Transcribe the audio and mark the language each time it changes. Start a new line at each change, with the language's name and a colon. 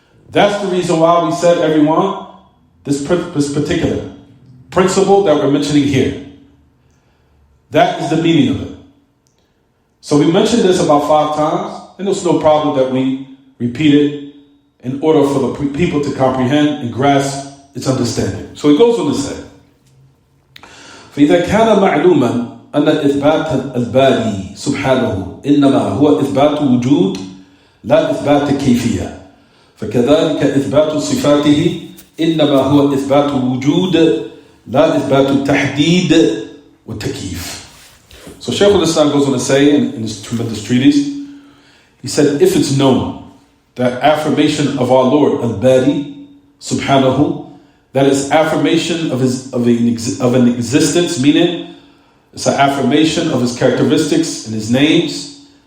English: That's the reason why we said, everyone, this particular principle that we're mentioning here. That is the meaning of it. So we mentioned this about 5 times, and there's no problem that we repeat it in order for the people to comprehend and grasp its understanding.
Arabic: So he goes on to say, فإذا كان معلوما أن إثبات الباري سبحانه إنما هو إثبات وجود لا إثبات كيفية فكذلك إثبات صفاته إنما هو إثبات وجود لا إثبات تحديد وتكييف.
English: So Shaykh al-Islam goes on to say in his tremendous treatise, he said, if it's known that affirmation of our Lord al-Bari subhanahu, that is affirmation of an existence, meaning it's an affirmation of his characteristics and his names.